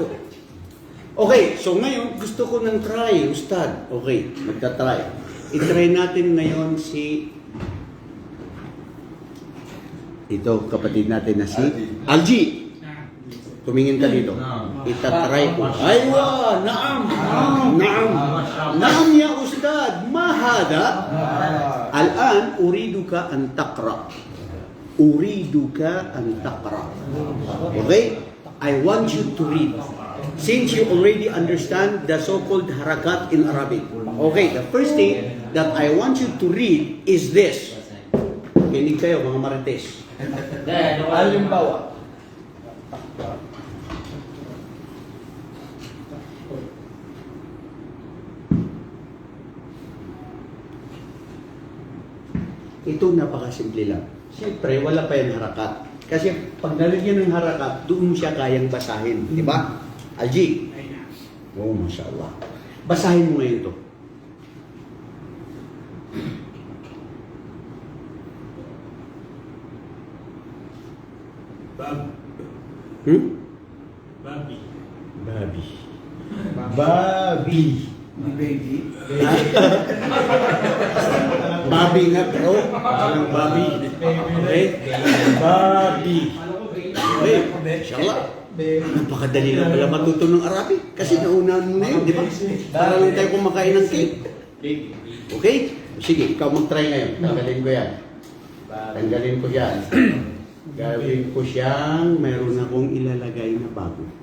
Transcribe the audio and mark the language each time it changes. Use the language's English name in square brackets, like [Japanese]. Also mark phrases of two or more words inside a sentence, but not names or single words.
[Filipino] Okay, so ngayon, gusto ko ng try, Ustad. Okay, magta-try. I-try natin ngayon si... Ito, kapatid natin na si Algie. Tumingin ka dito. Itatry ko. [Arabic] أيوه! نعم! نعم! نعم يا أستاذ! ما هذا? الآن، أريدك أن تقرأ. أريدك أن تقرأ. [English] Okay? I want you to read. Since you already understand the so-called harakat in Arabic. Okay, the first thing that I want you to read is this. [Filipino] Kinig kayo mga marites. Halimbawa. Ito napakasimple lang. Siyempre, wala pa yung harakat. Kasi pag nalagyan ng harakat, doon siya kayang basahin. Di ba? Algie. Oh, [Arabic] ما شاء الله. [Filipino] Basahin mo ngayon ito. Babi. Babi. Babi. Baby. Babi nga bro. Anong babi? Okay? Babi. Okay. Inshallah. Napakadali na pala matuto ng Arabic. Kasi naunahan mo na yun, di ba? Para lang tayo kumakain ng cake. Okay? Sige, ikaw mag-try ngayon. Tanggalin ko yan. Tanggalin ko yan. Gawin ko siyang mayroon akong ilalagay na bago.